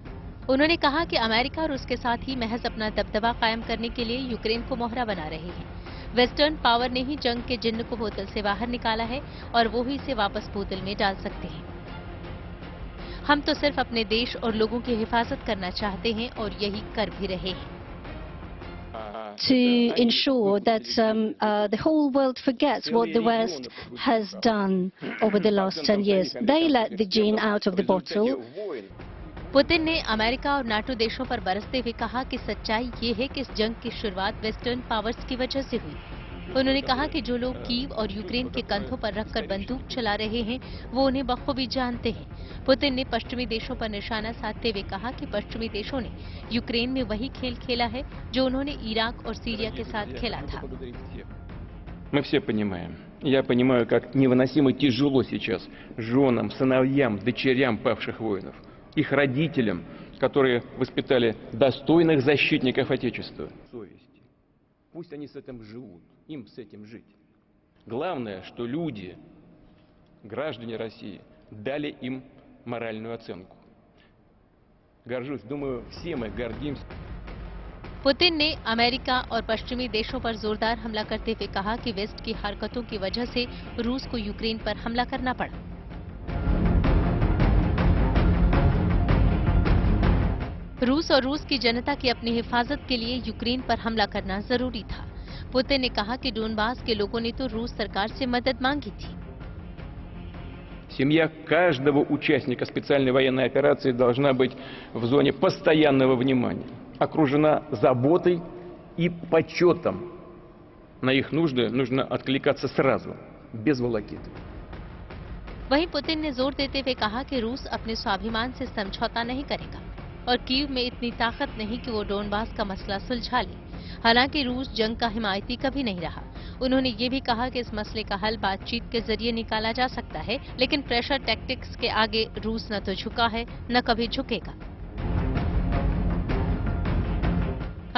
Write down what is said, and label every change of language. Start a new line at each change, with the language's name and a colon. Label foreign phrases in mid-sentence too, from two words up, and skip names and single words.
Hindi: उन्होंने कहा कि अमेरिका और उसके साथ ही महज अपना दबदबा कायम करने के लिए यूक्रेन को मोहरा बना रहे हैं।
English: western power
Hindi: ने ही जंग के जिन्न को बोतल से बाहर निकाला है और वो ही इसे वापस बोतल में डाल सकते हैं। हम तो सिर्फ अपने देश और लोगों की हिफाजत करना चाहते हैं और यही कर भी रहे हैं।
English: To ensure that the whole world forgets what the West has done over the last 10 years. They let the gin out of the bottle.
Hindi: पुतिन ने अमेरिका और नाटो देशों पर बरसते हुए कहा कि सच्चाई ये है कि इस जंग की शुरुआत
English: western powers
Hindi: की वजह से हुई। उन्होंने कहा कि जो लोग कीव और यूक्रेन के कंधों पर रखकर बंदूक चला रहे हैं, वो उन्हें बखूबी जानते हैं। पुतिन ने पश्चिमी देशों पर निशाना साधते हुए कहा कि पश्चिमी देशों ने यूक्रेन में वही खेल खेला है जो उन्होंने इराक और सीरिया के साथ खेला था।
Russian: Мы все понимаем. Я понимаю, как невыносимо тяжело сейчас женам, сыновьям, дочерям павших воинов, их родителям, которые воспитали достойных защитников Отечества. Совести. Пусть они с этим живут, им с этим жить. Главное, что люди, граждане России, дали им моральную оценку. Горжусь, думаю, все мы гордимся.
Hindi: पुतिन ने अमेरिका और पश्चिमी देशों पर जोरदार हमला करते हुए कहा कि वेस्ट की हरकतों की वजह से रूस को यूक्रेन पर हमला करना पड़ा। रूस और रूस की जनता की अपनी हिफाजत के लिए यूक्रेन पर हमला करना जरूरी था। पुतिन ने कहा कि डोनबास के लोगों ने तो रूस सरकार से मदद मांगी थी।
Russian: Семья каждого участника специальной военной операции должна быть в зоне постоянного внимания, окружена заботой и почетом. На их нужды нужно откликаться сразу, без волокиты.
Hindi: वहीं पुतिन ने जोर देते हुए कहा कि रूस अपने स्वाभिमान से समझौता नहीं करेगा और कीव में इतनी ताकत नहीं कि वो डोनबास का मसला सुलझा ले। हालांकि रूस जंग का हिमायती कभी नहीं रहा। उन्होंने ये भी कहा कि इस मसले का हल बातचीत के जरिए निकाला जा सकता है, लेकिन
English: pressure tactics
Hindi: के आगे रूस न तो झुका है न कभी झुकेगा।